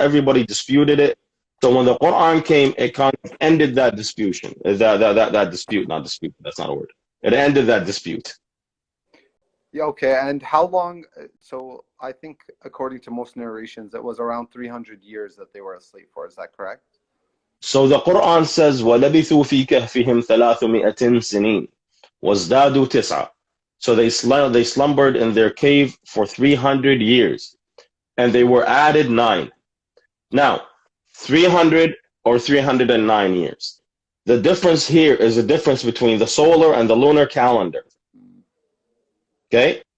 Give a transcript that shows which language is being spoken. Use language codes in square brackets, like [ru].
[en] Everybody disputed it. So when the Quran came, it kind of ended that disputation. That dispute, not dispute, that's not a word. It ended that dispute. Yeah, okay. And how long? So I think, according to most narrations, it was around 300 years that they were asleep for. Is that correct? So the Quran says, [ar] وَلَبِثُوا فِي كَهْفِهِمْ 300 سِنِينَ وَازْدَادُوا تِسْعًا. [en] So they slumbered in their cave for 300 years, and they were added 9. Now, 300 or 309 years. The difference here is a difference between the solar and the lunar calendar. Okay?